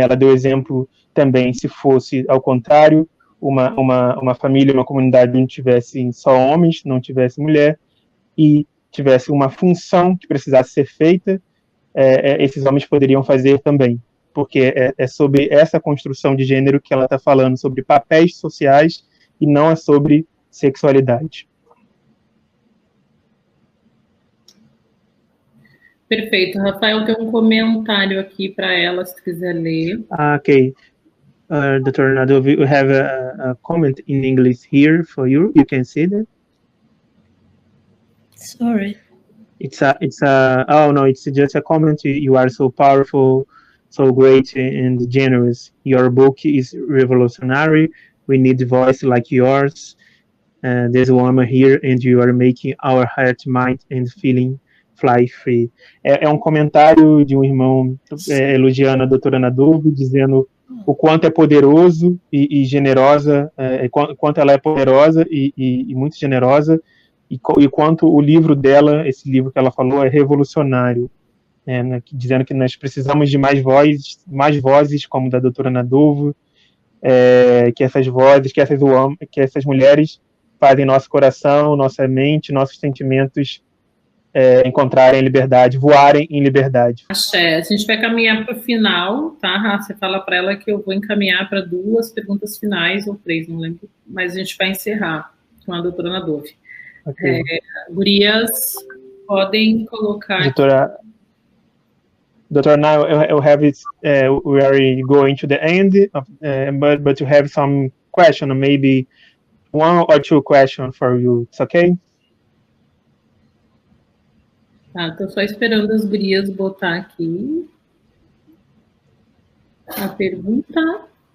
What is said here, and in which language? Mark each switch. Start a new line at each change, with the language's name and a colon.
Portuguese: Ela deu exemplo também, se fosse ao contrário, uma família, uma comunidade onde tivesse só homens, não tivesse mulher, e tivesse uma função que precisasse ser feita, esses homens poderiam fazer também, porque é sobre essa construção de gênero que ela está falando, sobre papéis sociais, e não é sobre sexualidade. Perfeito. Rafael, tem um comentário aqui para ela, se tu quiser ler.
English: Okay. Dr. Nadove, we have a comment in English here for you. You can see that. Sorry. It's just a comment. You are so powerful, so great and generous. Your book is revolutionary. We need a voice like yours. There's a woman here and you are making our heart, mind and feeling fly free.
Portuguese: É um comentário de um irmão elogiando a doutora Nadove, dizendo o quanto é poderoso e generosa, quanto ela é poderosa e muito generosa, e quanto o livro dela, esse livro que ela falou, é revolucionário, né, dizendo que nós precisamos de mais vozes como da doutora Nadove, que essas vozes, que essas mulheres fazem nosso coração, nossa mente, nossos sentimentos encontrarem liberdade, voarem em liberdade. Axé, a gente vai caminhar para o final, tá? Você fala para ela que eu vou encaminhar para 2 perguntas finais, ou 3, não lembro, mas a gente vai encerrar com a doutora Nadove. Okay. Gurias, podem colocar...
English: Doutora, now we are going to the end, but you have some question, maybe 1 or 2 questions for you. It's okay?
Portuguese: Tá, tô só esperando as gurias botar aqui a pergunta.